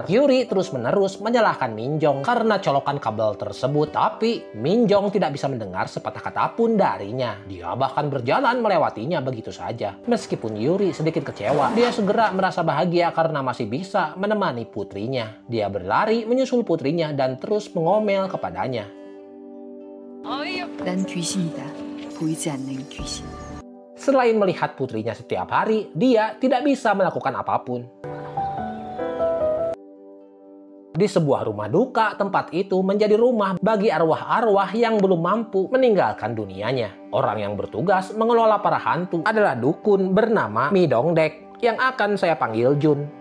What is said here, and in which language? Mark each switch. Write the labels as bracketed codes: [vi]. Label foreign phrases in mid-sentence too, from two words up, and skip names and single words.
[id] Yuri terus-menerus menyalahkan Min-jong karena colokan kabel tersebut, tapi Min-jong tidak bisa mendengar sepatah kata pun darinya. Dia bahkan berjalan melewatinya begitu saja. Meskipun Yuri sedikit kecewa, dia segera merasa bahagia karena masih bisa menemani putrinya. Dia berlari menyusul putrinya dan terus mengomel kepadanya. [ko] 난 귀신이다. 보이지 않는 귀신. [id] Selain melihat putrinya setiap hari, dia tidak bisa melakukan apapun. Di sebuah rumah duka, tempat itu menjadi rumah bagi arwah-arwah yang belum mampu meninggalkan dunianya. Orang yang bertugas mengelola para hantu adalah dukun bernama Mi Dong-dek, yang akan saya panggil Jun.